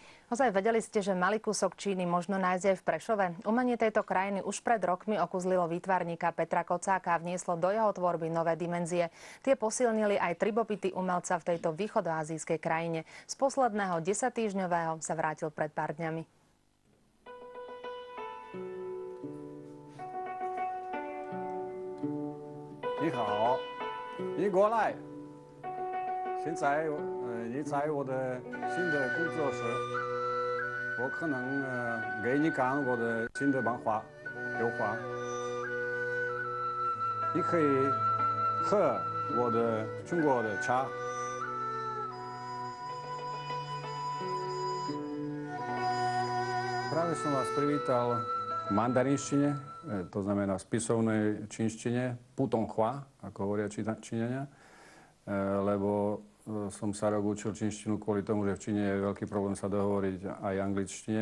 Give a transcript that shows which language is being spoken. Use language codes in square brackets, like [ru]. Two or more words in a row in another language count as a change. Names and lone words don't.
[sk] Ozaj vedeli ste, že malý kúsok Číny možno nájsť aj v Prešove? Umenie tejto krajiny už pred rokmi okúzlilo výtvarníka Petra Kocáka a vnieslo do jeho tvorby nové dimenzie. Tie posilnili aj tribopity umelca v tejto východoazijskej krajine. Z posledného 10-týždňového sa vrátil pred pár dňami. [zh] 你好，你过来。现在你在我的新的工作室，我可能给你看我的新的漫画、油画。你可以喝我的中国的茶。 [sk] Práve som vás privítal v mandarinštine, to znamená v spisovnej čínštine, putonghua, ako hovoria Číňania, lebo som sa rok učil čínštinu kvôli tomu, že v Číne je veľký problém sa dohovoriť aj angličtine.